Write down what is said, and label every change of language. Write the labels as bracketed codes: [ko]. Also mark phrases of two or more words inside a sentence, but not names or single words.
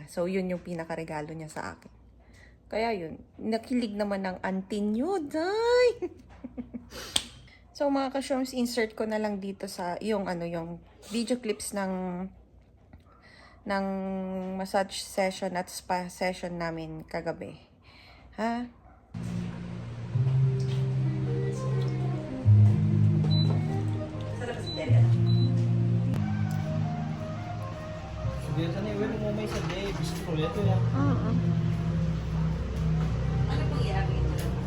[tl] So, yun yung pinakaregalo niya sa akin. Kaya yun, nakilig naman ng auntie niyo, day! So, mga ka-shooms, insert ko na lang dito sa yung [en] video clips [tl] ng [en] massage session [tl] at [en] spa session [tl] namin kagabi. Ha? [id] Biasanya gue mau main saja, bisa kuliah tuh ya. [tl] Ano pong i-arrange mo?